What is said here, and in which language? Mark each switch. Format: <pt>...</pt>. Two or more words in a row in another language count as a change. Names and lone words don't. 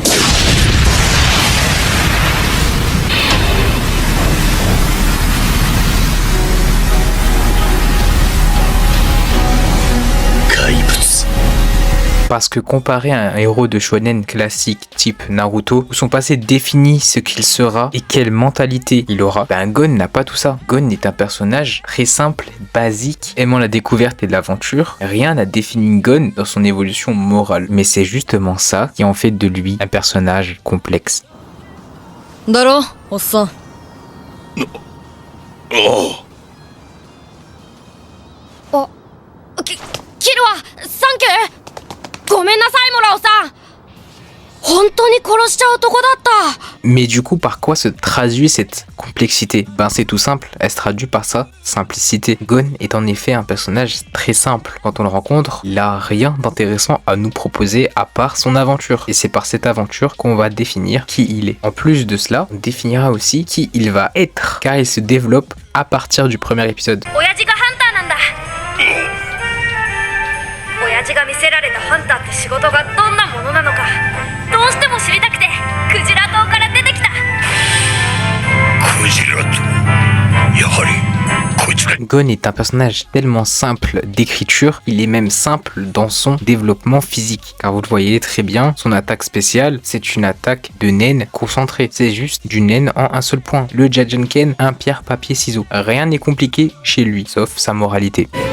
<fr>Parce que comparé à un héros de shonen classique type Naruto, où son passé définit ce qu'il sera et quelle mentalité il aura, ben Gon n'a pas tout ça. Gon est un personnage très simple, basique, aimant la découverte et l'aventure. Rien n'a défini Gon dans son évolution morale. Mais c'est justement ça qui en fait de lui un personnage complexe.</fr> <ja>Daro, Ossan. Oh.</ja> <en>Oh. Killua, thank you!</en> <ja>ごめんなさい、モラオさん。本当に殺しちゃう男だった。</ja> <fr>Mais du coup, par quoi se traduit cette complexité? Ben c'est tout simple, elle se traduit par sa simplicité. Gon est en effet un personnage très simple. Quand on le rencontre, il a rien d'intéressant à nous proposer à part son aventure. Et c'est par cette aventure qu'on va définir qui il est. En plus de cela, on définira aussi qui il va être, car il se développe à partir du premier épisode.</fr> <ja>親父がハンターなんだ。親父が見せられたハンターって仕事がどんなものなのかどうしても知りたくてクジラ島から出てきた。クジラとやはりこいつが</ja> <fr>Gon est un personnage tellement simple d'écriture, il est même simple dans son développement physique. Car vous le voyez très bien, son attaque spéciale, c'est une attaque de nen concentrée. C'est juste du nen en un seul point. Le Jajanken, un pierre, papier, ciseaux. Rien n'est compliqué chez lui, sauf sa moralité.</fr>